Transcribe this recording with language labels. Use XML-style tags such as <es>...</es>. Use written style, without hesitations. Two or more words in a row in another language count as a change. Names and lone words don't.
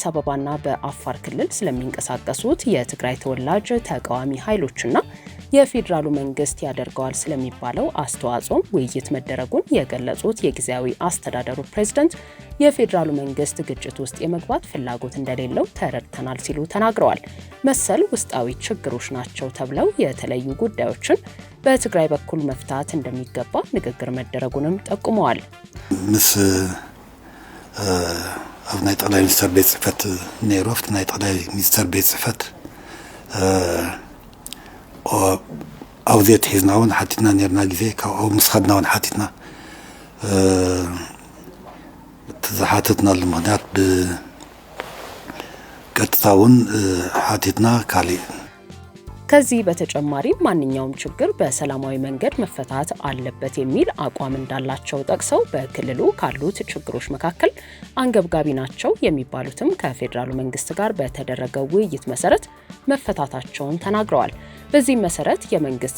<am>አበባና በአፋር ክልል ስለሚንቀሳቀሱት የትግራይ ተወላጅ ተቃዋሚ ኃይሎችና የፌዴራሉ መንግስት ያደርገዋል ስለሚባለው አስተዋጽኦም ውይይት መደረጉን የገለጹት የጊዜያዊ አስተዳደሩ ፕሬዝዳንት የፌዴራሉ መንግስት ግጭት ውስጥ የመግባት ፍላጎት እንደሌለው ተረድተናል ሲሉ ተናግረዋል። መሰል ውስጣዊ ችግሮች ናቸው ተብለው የተለዩ ጉዳዮችን በትግራይ በኩል መፍታት እንደሚገባ ንግግር መደረጉንም ጠቁመዋል።</am> <ti>ምስ ኣብ ናይ ጠቅላይ ሚኒስትር ቤት ጽሕፈት ነይሩ ኣብቲ ናይ ጠቅላይ ሚኒስትር ቤት ጽሕፈት ኣብዚኣ ትሒዝና እውን ሓቲትና ነርና ግዜ ካብኡ ምስ ኸድና እውን ሓቲትና ዝሓትትናሉ ምክንያት ብቀጥታ እውን ሓቲትና ካሊእ</ti> <am>ከዚህ በተጨማሪ ማንኛውም ችግር በሰላማዊ መንገድ መፈታት አለበት የሚል አቋም እንዳላቸው ጠቅሰው በክልሉ ካሉት ችግሮች መካከል አንገብጋቢ ናቸው የሚባሉትም ከፌዴራሉ መንግስት ጋር በተደረገው ውይይት መሰረት መፈታታቸውን ተናግረዋል። በዚህ መሰረት የመንግስት</am>